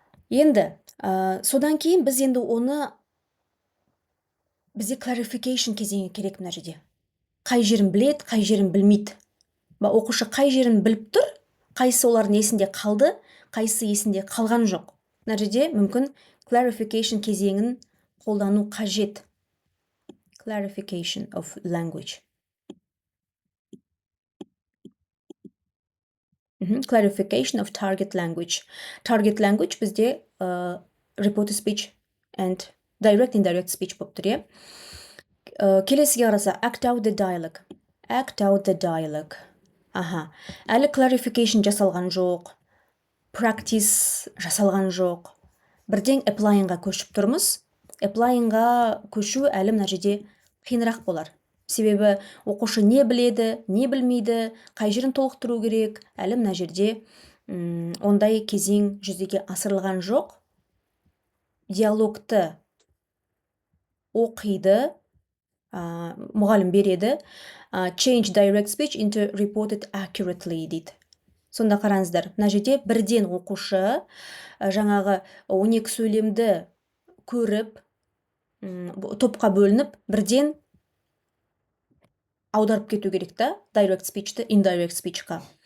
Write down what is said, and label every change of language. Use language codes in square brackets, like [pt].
[kk] Енді, содан кейін біз енді оны бізде clarification кезеңі керек мына жерде. Қай жерін біледі, қай жерін білмейді. Оқушы қай жерін біліп тұр, қайсы олардың есінде қалды, қайсы есінде қалған жоқ. Мына жерде мүмкін clarification кезеңін қолдану қажет. [en] Clarification of language. Clarification of target language. Target language [kk] бізде [en] reported speech and direct indirect speech [kk] болып тұр. Келесіге қараса, [en] act out the dialogue. Act out the dialogue. [kk] Әлі clarification жасалған жоқ, practice жасалған жоқ. Бірден applyingға көшіп тұрмыз. Applyingға көшу әлі мына жерде қиынырақ болар. Себебі оқушы не біледі, не білмейді, қай жерін толықтыру керек, әлі мына жерде ондай кезең жүзеге асырылған жоқ. Диалогты оқиды, мұғалім береді. [en] Change direct speech into reported accurately [kk] дейді. Сонда қараңыздар, мына жерде бірден оқушы жаңағы 12 сөйлемді көріп, топқа бөлініп, бірден аударып кету керек та, direct speech-ті indirect speech-қа.